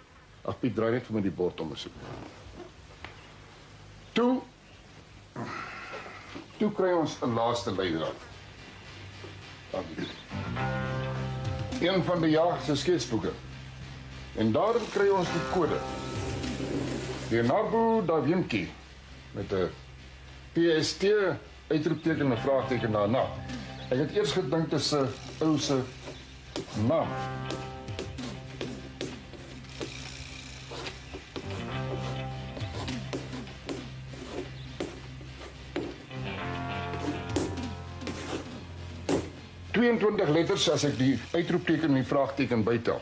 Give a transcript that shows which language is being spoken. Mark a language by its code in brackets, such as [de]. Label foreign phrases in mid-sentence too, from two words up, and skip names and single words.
[af] Ag Piet, draai net vir my die bord om asseblief. Toe kry ons 'n laaste leidraad. Een van die jager se sketsboeke. En daarin kry ons die kode. Leonardo da Vinci met 'n PST uitroepteken en vraagteken daarna. Ek het eers gedink dit is 'n ou se naam. ...22 letters as ek die uitroepteken en die vraagteken bytel.